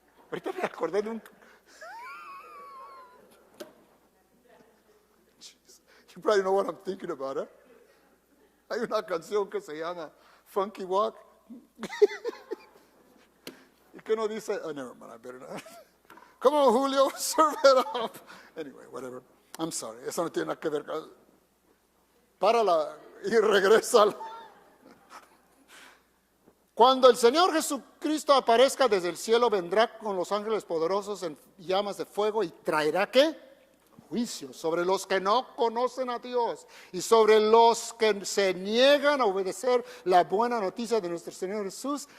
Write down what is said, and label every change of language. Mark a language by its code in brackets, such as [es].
[es] Ahorita me acordé de un... [en] You probably know what I'm thinking about, ¿eh? [es] Hay una canción que se llama Funky Walk. ¿Y qué no dice? [en] Oh, never mind, I better not. Come on, Julio, serve it up. Anyway, whatever. I'm sorry, [es] eso no tiene nada que ver. Párala y regresa. Cuando el Señor Jesucristo aparezca desde el cielo, vendrá con los ángeles poderosos en llamas de fuego y traerá, ¿qué? Juicio sobre los que no conocen a Dios y sobre los que se niegan a obedecer la buena noticia de nuestro Señor Jesús.